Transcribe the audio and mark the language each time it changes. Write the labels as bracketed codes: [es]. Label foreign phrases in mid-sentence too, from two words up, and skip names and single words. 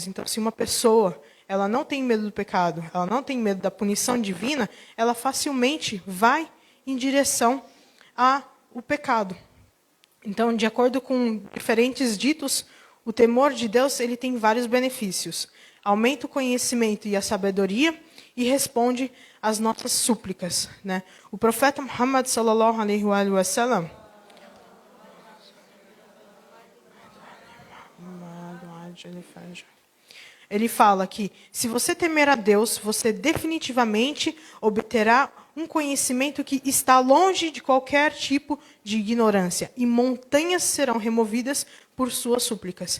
[pt] Então, se uma pessoa ela não tem medo do pecado, ela não tem medo da punição divina, ela facilmente vai em direção ao pecado. Então, de acordo com diferentes ditos, o temor de Deus ele tem vários benefícios. Aumenta o conhecimento e a sabedoria e responde às nossas súplicas, né? O profeta Muhammad [ar] صلى الله عليه وسلم [pt] ele fala que, se você temer a Deus, você definitivamente obterá um conhecimento que está longe de qualquer tipo de ignorância, e montanhas serão removidas por suas súplicas.